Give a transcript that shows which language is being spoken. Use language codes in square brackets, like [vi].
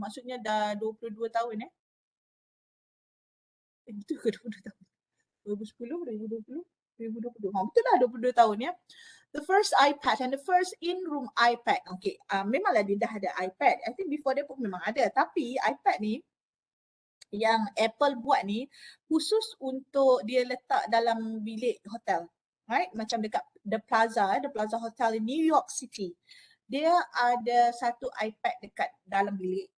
[ms] Maksudnya dah 22 tahun Itu ke 22 tahun? 2010, 2020, 2020. Betul lah 22 tahun ya. [en] The first iPad and the first in-room iPad. [ms] Okay, memanglah dia dah ada iPad. [en] I think [ms] before dia pun memang ada. Tapi iPad ni yang Apple buat ni khusus untuk dia letak dalam bilik hotel. Right? Macam dekat The Plaza Hotel in New York City. Dia ada satu iPad dekat dalam bilik.